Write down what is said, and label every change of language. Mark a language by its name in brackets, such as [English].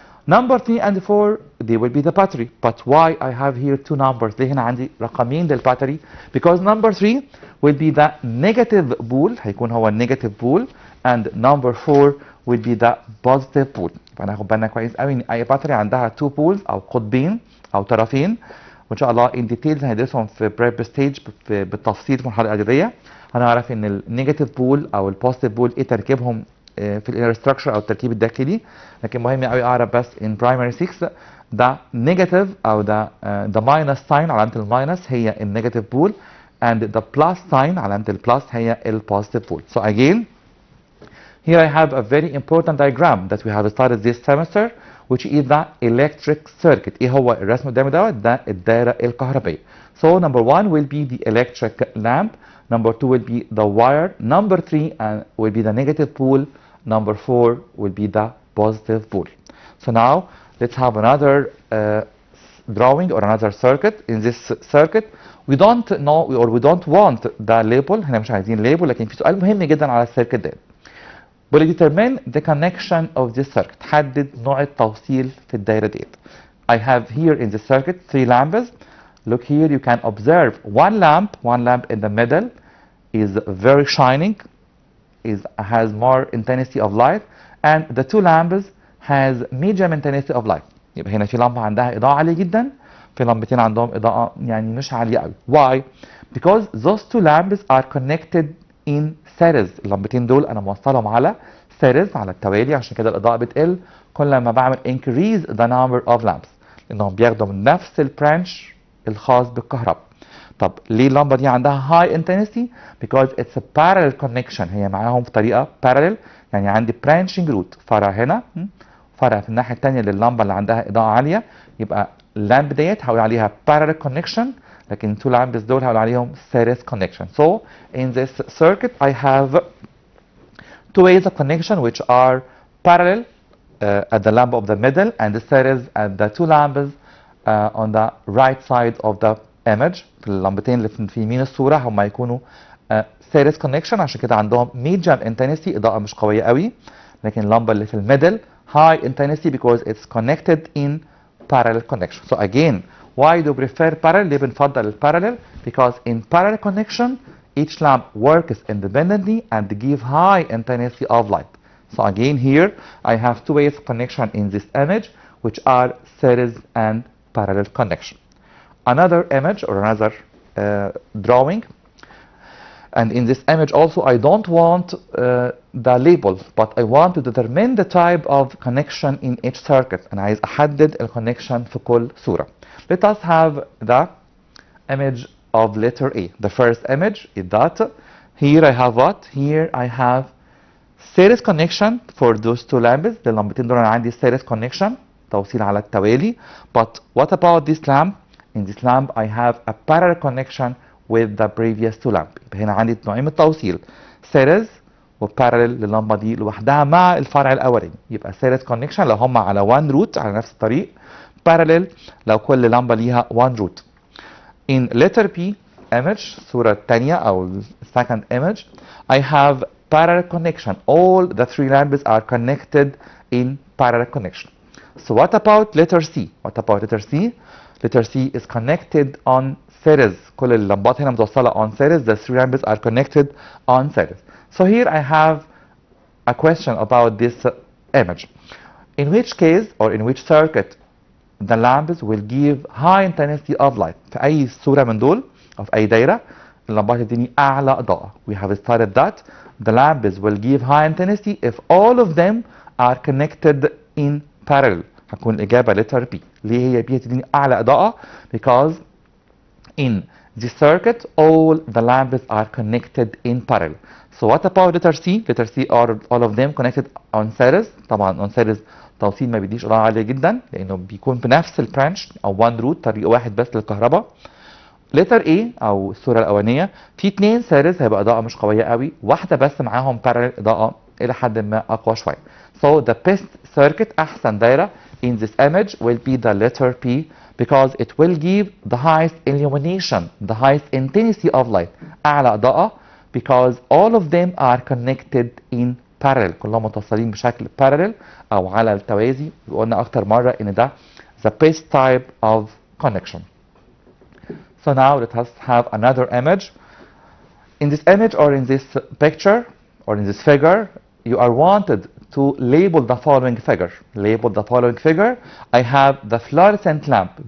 [English] Number 3 and 4 they will be the battery. But why I have here two numbers؟ [Arabic] ليه هنا عندي رقمين للباتري؟ [English] Because number 3 will be the negative pole، [Arabic] هيكون هو النيجاتيف بول، [English] and number 4 will be the positive pole. [Arabic] فناخد بالنا كويس قوي ان اي باتري عندها two poles او قطبين او طرفين، وان شاء الله ان ديتيلز هندرسهم في بريب ستيج بالتفصيل في المرحله الاعداديه. هنعرف ان النيجاتيف بول او البوزيتيف بول ايه تركيبهم في الانر ستراكشر او التركيب الداخلي، لكن مهم قوي اعرف بس ان برايمري 6 ده نيجاتيف او ده ماينس ساين، علامه الماينس هي النيجاتيف بول، [English] and the plus sign [Arabic] علامه البلس هي البوزيتيف بول. [English] So again here I have a very important diagram that we have started this semester which is the electric circuit. [Arabic] ايه هو الرسم قدامي دوت؟ ده الدائره الكهربائيه. [English] So number 1 will be the electric lamp, number 2 will be the wire, number 3 will be the negative pole, number 4 will be the positive pole. So now let's have another drawing or another circuit. In this circuit we don't know or we don't want the label، [Arabic] احنا مش عايزين label، لكن في سؤال مهم جدا على السيركت ده. [English] will determine the connection of this circuit. [Arabic] حدد نوع التوصيل في الدايرة ديت. [English] I have here in the circuit 3 lamps. Look here, you can observe one lamp in the middle is very shining, has more intensity of light, and the 2 lamps has medium intensity of light. [Arabic] يبقى هنا في لمبة عندها إضاءة عالية جدا، في لمبتين عندهم إضاءة يعني مش عالية قوي. [English] Why? Because those 2 lamps are connected in series. [Arabic] اللمبتين دول أنا موصلهم على series، على التوالي، عشان كده الإضاءة بتقل كل ما بعمل [English] increase the number of lamps، [Arabic] لأنهم بياخدوا من نفس البرانش الخاص بالكهرباء. طب ليه اللمبة دي عندها high intensity؟ [English] Because it's a parallel connection، [Arabic] هي معاهم في طريقة parallel، يعني عندي branching root، فرع هنا فرع في الناحية التانية لللمبة اللي عندها إضاءة عالية، يبقى اللامب ديت هقول عليها parallel connection، لكن 2 lamps دول هقول عليهم series connection. [English] So in this circuit I have 2 ways of connection which are parallel at the lamp of the middle and the series at the 2 lamps on the right side of the image. [Arabic] في اللمبتين اللي في يمين الصورة هم يكونوا series connection، عشان كده عندهم medium intensity، إضاءة مش قوية قوي، لكن اللمبة اللي في الميدل high intensity [English] because it's connected in parallel connection. So again, why do we prefer parallel؟ [Arabic] ليه بنفضل البارallel؟ [English] Because in parallel connection each lamp works independently and give high intensity of light. So again here I have 2 ways of connection in this image which are series and parallel connection. Another image or another drawing, and in this image also I don't want the label but I want to determine the type of connection in each circuit. [Arabic] أنا عايز أحدد الكونكشن في كل صورة. [English] Let us have the image of letter A. The first image is that here I have what? Here I have series connection for those 2 lamps. [Arabic] اللمبتين دول أنا عندي series connection، توصيل على التوالي. [English] But what about this lamp? In this lamp I have a parallel connection with the previous 2 lamps. [Arabic] يبقى هنا عندي نوعين من التوصيل، series وبارallel لللمبة دي لوحدها مع الفرع الأولاني. يبقى series connection لو هم على one root على نفس الطريق، parallel لو كل لمبة ليها one root. [English] In letter B image [Arabic] الصورة الثانية [English] أو second image I have parallel connection. All the 3 lamps are connected in parallel connection. So what about letter C? What about letter C? Letter C is connected on series. [Arabic] كل اللمبات هنا متوصلة on series. [English] The 3 lamps are connected on series. So here I have a question about this image. In which case or in which circuit the lamps will give high intensity of light؟ [Arabic] في أي صورة من دول أو في أي دايرة اللمبات تديني أعلى إضاءة. [English] We have started that the lamps will give high intensity if all of them are connected in parallel. [Arabic] هتكون الإجابة letter B. ليه هي B هتديني أعلى إضاءة؟ [English] Because in this circuit all the lamps are connected in parallel. So what about letter C? Letter C are all of them connected on series. [Arabic] طبعا on series توصيل ما بيديش إضاءة عالية جدا لأنه بيكون بنفس البرانش أو one root، طريق واحد بس للكهرباء. letter A أو الصورة الأولانية في 2 series هيبقى إضاءة مش قوية قوي، واحدة بس معاهم parallel إضاءة إلى حد ما أقوى شوية. [English] So the best circuit [Arabic] أحسن دايرة [English] in this image will be the letter P because it will give the highest illumination, the highest intensity of light، [Arabic] أعلى إضاءة [English] because all of them are connected in [Arabic] parallel، كلهم متصلين بشكل parallel او على التوازي. وقلنا اكتر مره ان ده [English] the best type of connection. So now let us have another image. In this image or in this picture or in this figure, you are wanted to label the following figure. Label the following figure. I have the fluorescent lamp.